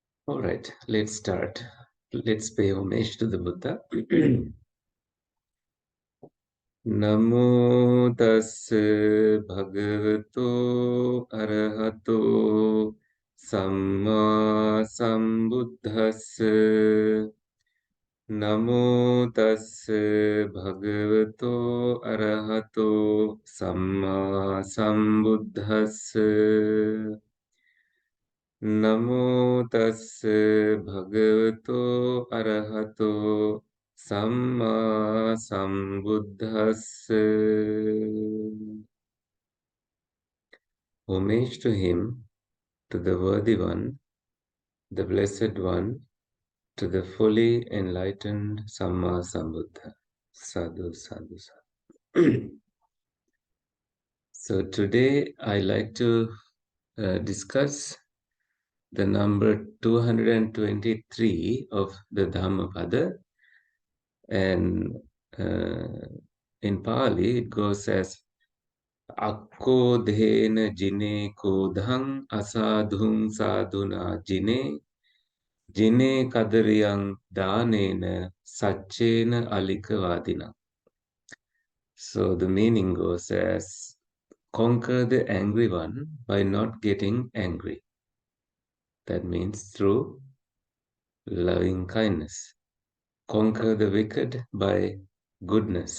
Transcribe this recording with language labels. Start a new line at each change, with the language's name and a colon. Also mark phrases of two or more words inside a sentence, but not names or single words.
English: All right, let's start. Let's pay homage to the Buddha.
Pali: Namo tassa bhagavato arahato samma sambuddhassa. Namo tassa bhagavato arahato samma sambuddhassa. Namo tassa bhagavato arahato samma sambuddhassa.
English: Homage to him, to the worthy one, the blessed one, to the fully enlightened
Pali: Samma Sambuddha. Sadhu, sadhu, sadhu.
English: So today I like to discuss the number 223 of the Dhammapada, and in Pali it goes as
Pali: Akko dhena jine kodhang asadhung sadhuna jine jine kadariyang danena sachena alikavadina.
English: So the meaning goes as conquer the angry one by not getting angry. That means through loving kindness. Conquer the wicked by goodness.